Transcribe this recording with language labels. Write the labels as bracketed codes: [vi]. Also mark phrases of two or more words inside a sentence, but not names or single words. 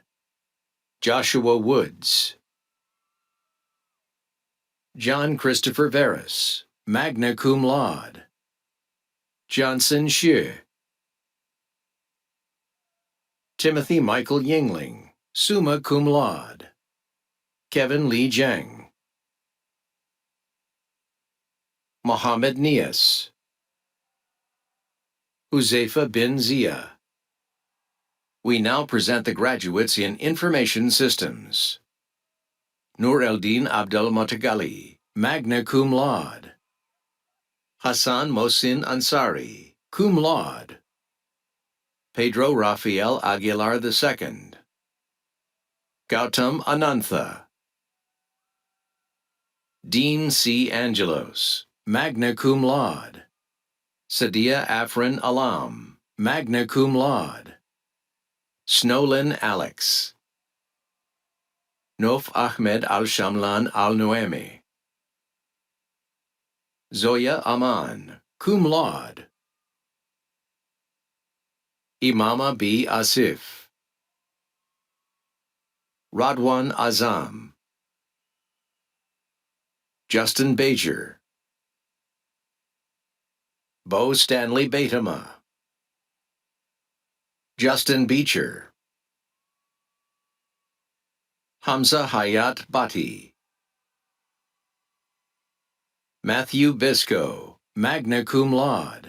[en] Joshua Woods. John Christopher Veras, [la] magna cum laude. [en] Johnson Xue. Timothy Michael Yingling, [la] summa cum laude. [en] Kevin Lee Jiang. Mohammed Nias. Uzaifa bin Zia. We now present the graduates in Information Systems. Nur Eldin Abdel Motagali, [la] magna cum laude. [en] Hassan Mohsin Ansari, [la] cum laude. [en] Pedro Rafael Aguilar II. Gautam Anantha. Dean C. Angelos, [la] magna cum laude. [en] Sadia Afrin Alam, [la] magna cum laude. [en] Snowlin Alex. Nof Ahmed Al-Shamlan Al-Nuemi. Zoya Aman, [la] cum laude. [en] Imama B. Asif. Radwan Azam, Justin Bajer, Bo Stanley Betama, Justin Beecher, Hamza Hayat Bhatti, Matthew Bisco, [la] magna cum laude.